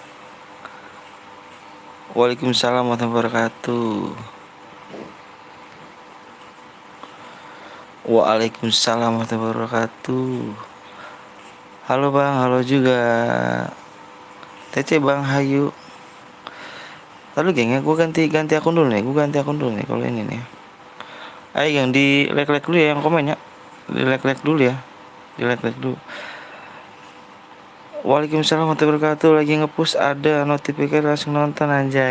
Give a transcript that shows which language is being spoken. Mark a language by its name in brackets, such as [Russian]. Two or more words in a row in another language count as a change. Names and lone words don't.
[Arabic] وعليكم السلام ورحمة الله وبركاته. وعليكم السلام ورحمة الله وبركاته. [Indonesian] Halo bang, halo juga. Tece bang, hayu. Lalu gengnya gue ganti akun dulu nih. Kalau ini nih. Ayo yang di like dulu ya, yang komen ya. Di like dulu ya. Di like dulu. [Arabic] وعليكم السلام ورحمة الله وبركاته. [Indonesian] Lagi ngepush ada notifikasi langsung nonton anjay.